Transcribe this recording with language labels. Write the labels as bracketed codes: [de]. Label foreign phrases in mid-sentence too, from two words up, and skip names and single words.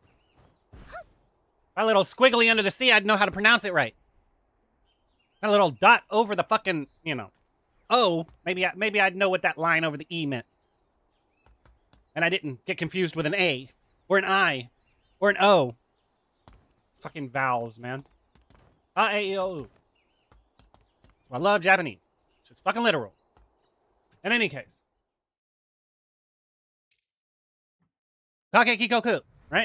[en] My little squiggly under the sea, I'd know how to pronounce it right. Got a little dot over the fucking, O. Maybe I'd know what that line over the E meant. And I didn't get confused with an A. Or an I. Or an O. Fucking vowels, man. A-E-O-U. I love Japanese. It's just fucking literal. In any case. [ja] Kake Kikoku, [en] right?